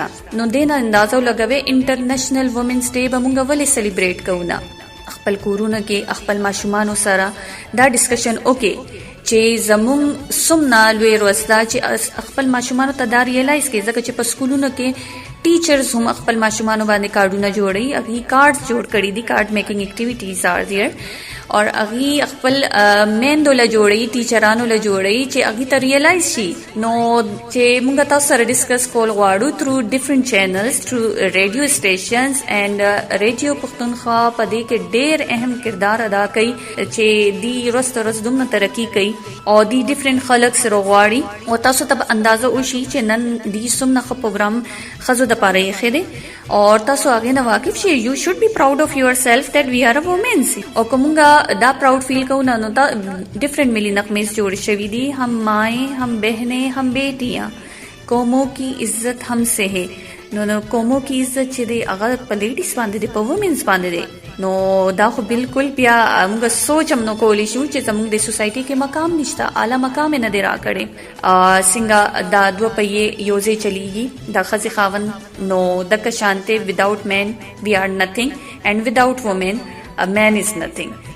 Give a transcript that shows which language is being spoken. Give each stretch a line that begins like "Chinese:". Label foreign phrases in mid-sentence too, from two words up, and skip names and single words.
Pashto: نو دې نه اندازه ولګوئ
English: International Women's Day
Pashto: به مونږ ولې سلیبریټ کوو نه خپل کورونو کې خپل ماشومانو سره دا ډسکشن وکړي چې زموږ څومره لوی ورځ ده چې خپل ماشومانو ته دا ریلایز کړي ځکه چې په سکولونو کې ټیچرز هم خپل ماشومانو باندې کارډونه جوړوي هغې کارډ جوړ کړي دي
English: card making activities are there or
Pashto: هغې خپل میندو له جوړوي ټیچرانو له جوړوي چې هغې ته ریلایز شي. نو چې موږ تاسو سره ډسکس کول غواړو
English: through different channels through radio stations and Radio Pakhtunkhwa
Pashto: په دې کې ډېر اهم کردار ادا کوي چې دی ورځ تر ورځ دومره ترقي کوي او دی ډفرنٹ خلک سره غواړي او تاسو ته به اندازه وشي چې نن دی څومره ښه پروګرام ښځو دپاره ایښی دی او تاسو هغې نه واقف شئ.
English: you should be proud of yourself that we are a women
Pashto: او که مونږ دا
English: proud feel
Pashto: کوو نه نو دا ډفرنٹ ملی نغمې جوړې شوي دي
Urdu: هم مائیں هم بہنیں هم بیٹیاں قوموں کی عزت ہم سے ہے.
Pashto: نو
Urdu: قوموں کی عزت
Pashto: چې دی هغه په لیډیز باندې دی په وومنز باندې دی نو دا خو بالکل بیا موږ سوچ هم نو کولی شو چې زموږ د سوسایټي کې مقام نشته اعلی مقام یې نه دی راکړی څنګه دا دوه پهیې یو ځای چلیږي دا ښځې خاوند نو دکه شانتې
English: without men we are nothing and without women men is nothing.